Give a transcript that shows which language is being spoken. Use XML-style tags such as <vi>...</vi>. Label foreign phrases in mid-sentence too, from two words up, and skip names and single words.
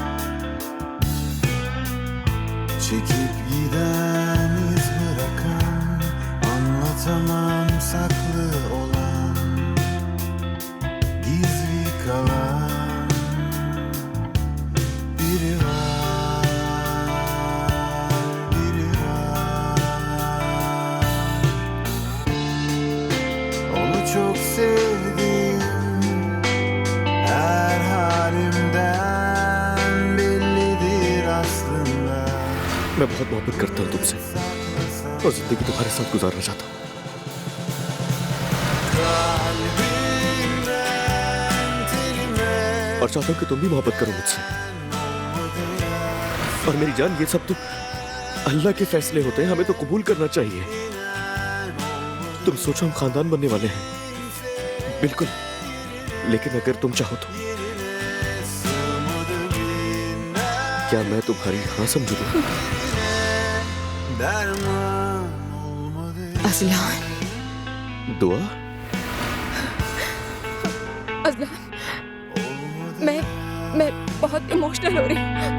<tr>Çekip giden, iz bırakan, anlatamam saklı olan, gizli kalan biri var, biri var. Onu çok sevdim, her halimden bellidir aslında.</tr> <hi>मैं बहुत मोहब्बत करता हूँ तुमसे और जिंदगी तुम्हारे साथ गुजारना चाहता हूँ।</hi> <tr>Kalbimden telime</tr> <hi>और चाहता हूँ कि तुम भी मोहब्बत करो मुझसे। और मेरी जान, ये सब तो अल्लाह के फैसले होते हैं, हमें तो कबूल करना चाहिए। तुम सोचो हम खानदान बनने वाले हैं, बिल्कुल। लेकिन अगर तुम चाहो तो क्या मैं तुम्हारी हाँ समझूंगा?</hi> <tr>derman olmadı.</tr> <hi>अजलान, दुआ अजलान, मैं बहुत इमोशनल हो रही हूँ।</hi>